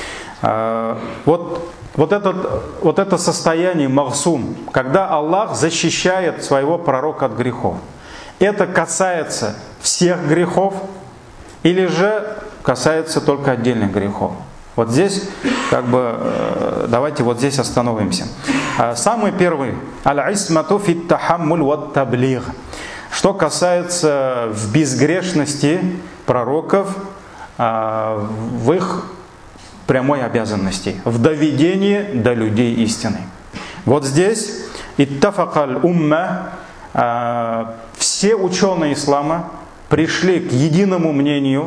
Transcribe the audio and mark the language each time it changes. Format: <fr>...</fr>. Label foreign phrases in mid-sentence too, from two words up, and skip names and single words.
<ru>Вот это состояние ма'сум, когда Аллах защищает своего пророка от грехов, это касается всех грехов или же касается только отдельных грехов? Вот здесь, давайте вот здесь остановимся. Самый первый,</ru> <ar>العصمة في التحمل والتبليغ.</ar> <ru>Что касается в безгрешности пророков, в их прямой обязанности, в доведении до людей истины. Вот здесь</ru> <ar>اتفقت الأمة,</ar> <ru>все ученые ислама пришли к единому мнению,</ru>